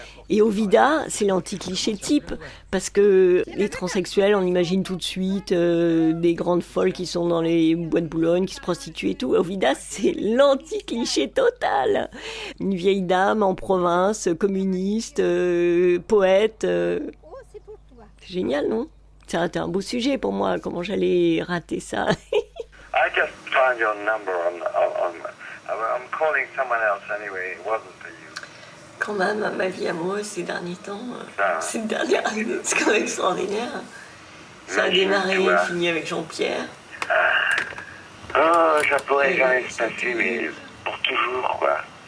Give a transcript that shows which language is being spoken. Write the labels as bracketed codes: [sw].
[fr] Et Ovida, c'est l'anti-cliché type, parce que les transsexuels, on imagine tout de suite des grandes folles qui sont dans les bois de Boulogne, qui se prostituent et tout. Ovida, c'est l'anti-cliché total. Une vieille dame en province, communiste, poète. C'est génial, non? C'était un beau sujet pour moi, comment j'allais rater ça. [en] I just found your number I'm calling someone else anyway, it wasn't for you. [fr] Quand même, ma vie amoureuse ces derniers temps, ces dernières années, c'est quand même extraordinaire. Ça a démarré et fini avec Jean-Pierre. Oh, ça pourrait jamais se passer, mais pour toujours, quoi.